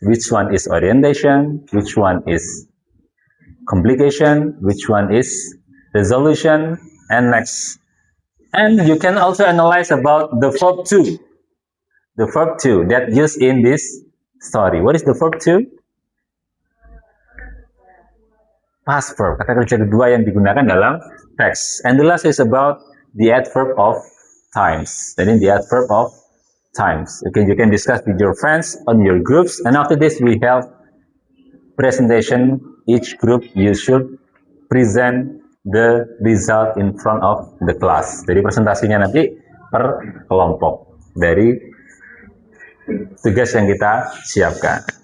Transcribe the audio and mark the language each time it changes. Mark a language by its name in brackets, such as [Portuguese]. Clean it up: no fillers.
[English] Which one is orientation, which one is complication, which one is resolution, and next. And you can also analyze about the verb to. The verb to that used in this story. What is the verb to? Past verb, [Indonesian] kata kerja kedua yang digunakan dalam teks. [English] And the last is about the adverb of times. [Indonesian] Jadi [English] the adverb of times. Okay, you can discuss with your friends on your groups. And after this, we have presentation. Each group you should present the result in front of the class. [Indonesian] Jadi presentasinya nanti per kelompok dari tugas yang kita siapkan.